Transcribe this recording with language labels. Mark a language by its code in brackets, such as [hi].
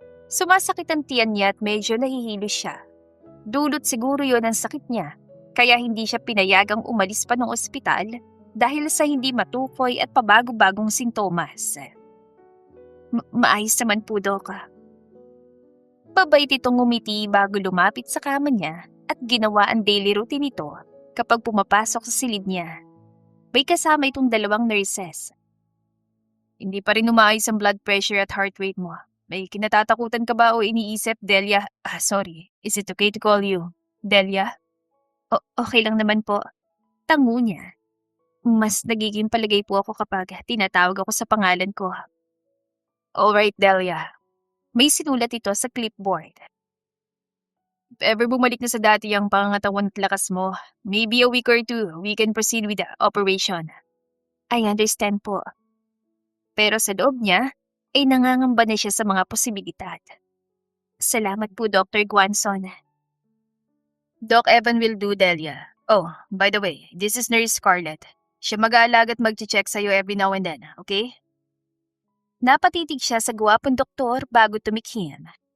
[tl] Sumasakit ang tiyan niya at medyo nahihilo siya. Dulot siguro yon ang sakit niya, kaya hindi siya pinayagang umalis pa ng ospital dahil sa hindi matukoy at pabago-bagong sintomas. Maayos naman po, Doc. Pabait itong ngumiti bago lumapit sa kama niya at ginawa ang daily routine nito kapag pumapasok sa silid niya. May kasama itong dalawang nurses. Hindi pa rin umaayos ang blood pressure at heart rate mo. May kinatatakutan ka ba o iniisip, Delia? Sorry. [en] Is it okay to call you Delia? [tl] Okay lang naman po. Tango niya. Mas nagiging palagay po ako kapag tinatawag ako sa pangalan ko. [en] Alright, Delia. [tl] May sinulat ito sa clipboard. [en] If ever [tl] bumalik na sa dati ang pangangatawan at lakas mo, [en] maybe a week or two, we can proceed with the operation. I understand po. [tl] Pero sa loob niya, ay nangangamba na siya sa mga posibilidad. Salamat po, Dr. Guanzon. [en] Doc Evan will do, Delia. Oh, by the way, this is Nurse Scarlett. [tl] Siya mag-aalaga at mag-check sa'yo [en] every now and then, okay? [tl] Napatitig siya sa gwapong doktor bago tumikhim.